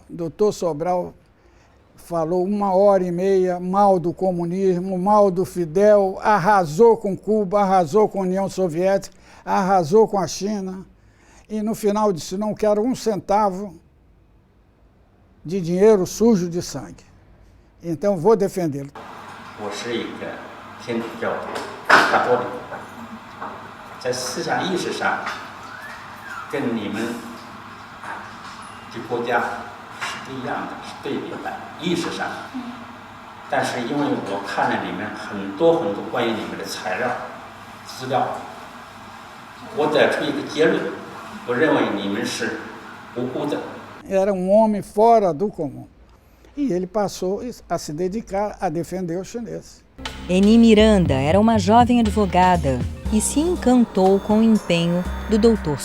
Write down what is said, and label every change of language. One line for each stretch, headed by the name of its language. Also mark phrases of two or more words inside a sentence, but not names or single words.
Portuguese: O doutor Sobral falou 1h30 mal do comunismo, mal do Fidel, arrasou com Cuba, arrasou com a União Soviética, arrasou com a China. E no final disse, não quero 1 centavo de dinheiro sujo de sangue. Então vou defendê-lo.
Chinese: 我是一个天主教徒，卡多里，在思想意识上跟你们这国家是不一样的，是对比的，意识上。但是因为我看了你们很多关于你们的材料、资料，
Portuguese: Era um homem fora do comum. E ele passou a se dedicar a defender os chineses. Eni Miranda era uma jovem advogada e se encantou com o empenho do Dr.